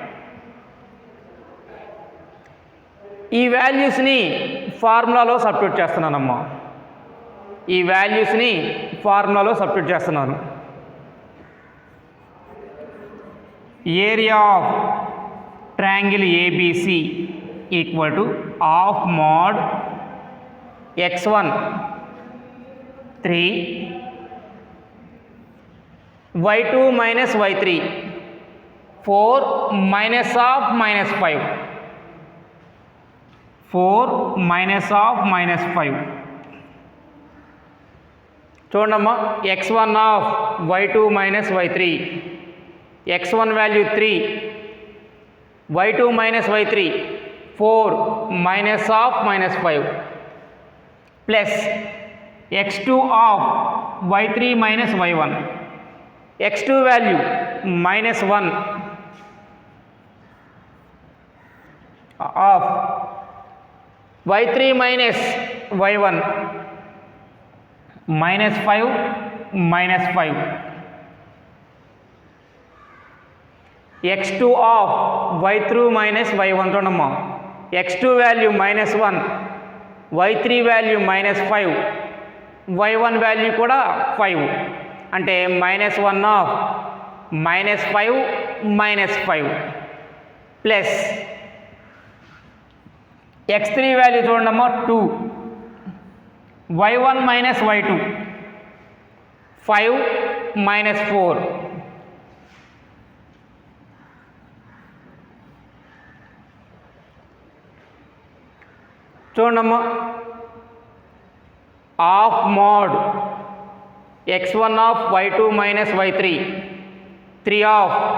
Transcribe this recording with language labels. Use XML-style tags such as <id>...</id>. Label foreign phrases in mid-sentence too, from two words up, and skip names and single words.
<te>ఈ వాల్యూస్ని ఫార్ములాలో సబ్స్టిట్యూట్ చేస్తున్నానమ్మా.</te> <en>area of triangle ABC equal to of mod x1 3, y2 minus y3 4 minus of -5, 4 minus of -5. చూడమ్మా, x1 of y2 minus y3, x1 value 3, y2 minus y3 4 minus of -5 plus x2 of y3 minus y1, x2 value -1 of y3 minus y1 -5 -5, x2 of y3 minus y1 చూడమ్మా, x2 వాల్యూ -1, y3 వాల్యూ -5, y1 వాల్యూ కూడా 5, అంటే -1 ఆఫ్ -5 -5 ప్లస్ x3 వాల్యూ చూడండమ్మా 2 y1 మైనస్ y2 5 మైనస్ 4 చూడమ్మా of mod x1 ఆఫ్ y2 మైనస్ y3 3 ఆఫ్</en>